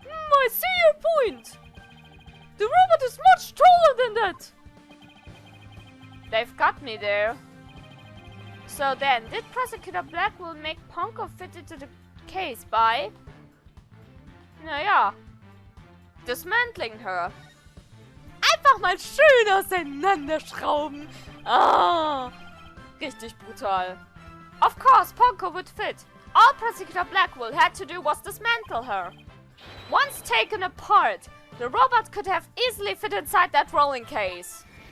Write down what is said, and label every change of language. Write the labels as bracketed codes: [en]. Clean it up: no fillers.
[en] I see your point. The robot is much taller than that. They've got me there. So then, did Prosecutor Blackquill make Punko fit into the case by... naja, dismantling her. [de] Einfach mal schön auseinanderschrauben. Ah, richtig brutal. [en] Of course, Punko would fit. All Prosecutor Blackquill had to do was dismantle her. Once taken apart, the robot could have easily fit inside that rolling case.